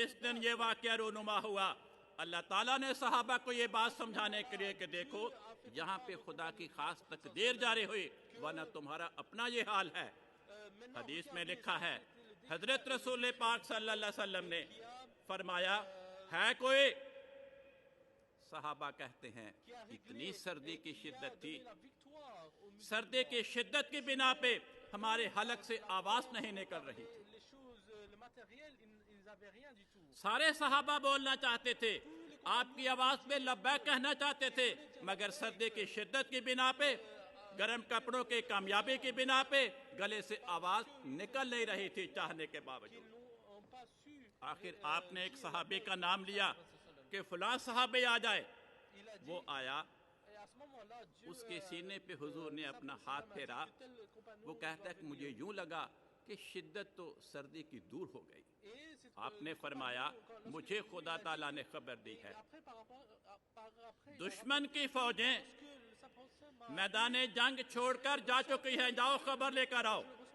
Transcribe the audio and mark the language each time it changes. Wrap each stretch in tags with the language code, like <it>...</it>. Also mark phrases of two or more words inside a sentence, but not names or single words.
<ur>جس دن یہ واقعہ رونما ہوا، اللہ تعالیٰ نے صحابہ کو یہ بات سمجھانے کے لیے کہ دیکھو یہاں پہ خدا کی خاص تقدیر جاری ہوئی، ورنہ تمہارا اپنا یہ حال ہے.</ur> <fr>maintenant,</fr> <ur>حدیث میں</ur> <fr>regardez,</fr> <ur>لکھا ہے,</ur> <fr>c'était le</fr> <ur>حضرت رسول پاک صلی اللہ علیہ وسلم نے فرمایا، ہے کوئی صحابہ کہتے ہیں</ur> <fr>qui a</fr> <ur>اتنی</ur> <fr>réglé</fr> <ur>سردی</ur> <fr>et</fr> <ur>کی</ur> <fr>qui a</fr> <ur>شدت تھی،</ur> <fr>donné la victoire au musulmans.</fr> <ur>سردی کی شدت کی بنا پہ ہمارے حلق سے آواز نہیں نکل رہی تھی۔</ur> <fr>Les choses, le matériel, ils n'avaient rien du tout.</fr> <ur>سارے صحابہ بولنا چاہتے تھے، آپ کی آواز پہ لبیک کہنا چاہتے تھے، مگر سردی کی شدت کی بنا پہ، گرم کپڑوں کی کامیابی کی بنا پہ گلے سے آواز نکل نہیں رہی تھی چاہنے کے باوجود۔</ur> <fr>Ils n'ont pas su.</fr> <ur>آخر آپ نے ایک صحابی کا نام لیا کہ فلاں صحابی آ جائے،</ur> <fr>Il a dit,</fr> <ur>وہ آیا،</ur> <fr>et à ce moment-là, Dieu,</fr> <ur>اس کے سینے پہ حضور نے اپنا ہاتھ پھیرا، وہ کہتا ہے کہ مجھے یوں لگا کہ شدت تو سردی کی دور ہو گئی۔ آپ نے فرمایا مجھے خدا تعالیٰ نے خبر دی ہے، دشمن کی فوجیں میدان جنگ چھوڑ کر جا چکی ہیں، جاؤ خبر لے کر آؤ۔</ur>